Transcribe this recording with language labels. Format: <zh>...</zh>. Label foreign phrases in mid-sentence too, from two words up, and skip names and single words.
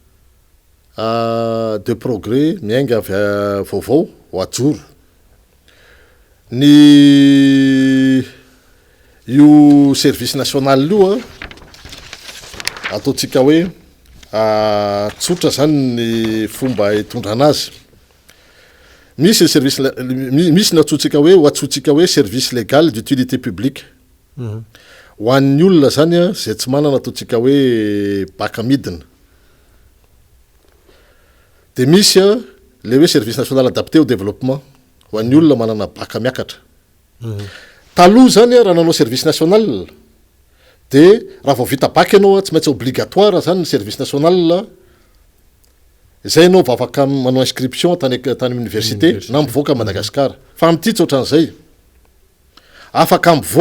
<mg>de progrès miainga avy vaovao ho ajoro ny io</mg> <fr>service national</fr> <mg>io ataontsika hoe tsotra zany ny fomba hitondrana azy misy service misy natsotsika hoe ho atsotsika hoe</mg> <fr>service légal d'utilité publique</fr> <mg>ho an'ny olona zany zay tsy manana ataontsika hoe baka midina de misy le hoe</mg> <fr>service national adapté au développement</fr> <mg>ho an'ny olona manana baka miakatra taloha zany raha nanao</mg> <fr>service national</fr> <mg>de raha vao vita baka ianao tsy maintsy obligatoire zany ny</mg> <fr>service national</fr> <mg>zay anao vavaka manao inscription tany université na mivoaka Madagasikara fa amity tsy ohatran'izay afaka</mg>